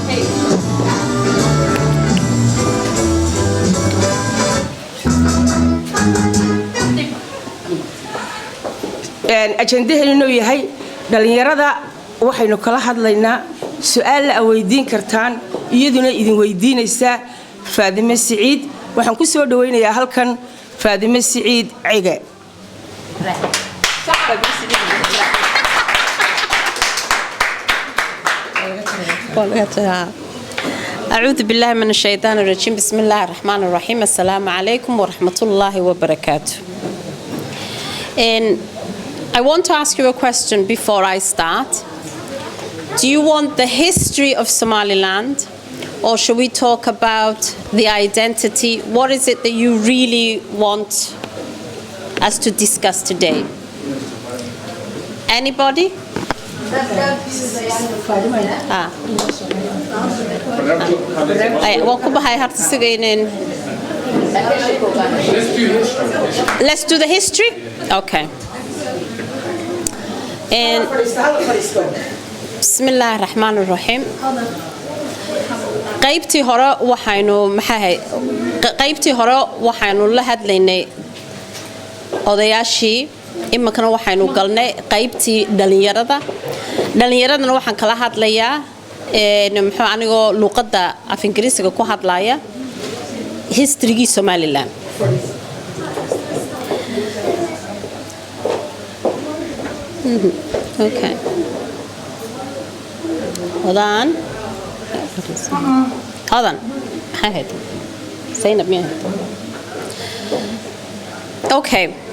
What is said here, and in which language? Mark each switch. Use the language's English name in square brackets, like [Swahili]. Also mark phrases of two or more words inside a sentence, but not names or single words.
[Somali] ajandaheennuna yahay dhalinyarada waxaynu kala hadlaynaa su'aal la weydiin kartaan iyaduna idin weydiinaysa Faadimo Siciid waxaan ku soo dhaweynayaa halkan Faadimo Siciid Cige [Arabic] أعوذ بالله من الشيطان الرجيم بسم الله الرحمن الرحيم السلام عليكم ورحمة الله وبركاته. [English] And I want to ask you a question before I start. Do you want the history of Somaliland, or should we talk about the identity? What is it that you really want us to discuss today? Anybody? Let's do the history? Okay. [Arabic] And بسم الله الرحمن الرحيم. [Somali] qaybtii hore waxaynu la hadlaynay odayaashii imakana waxaynu galnay qaybtii dhalinyaradana waxaan kala hadlayaa muxuu anigoo luqadda af Ingiriisiga ku hadlaya historygii Somaliland. [English] Okay. Hold on. Okay.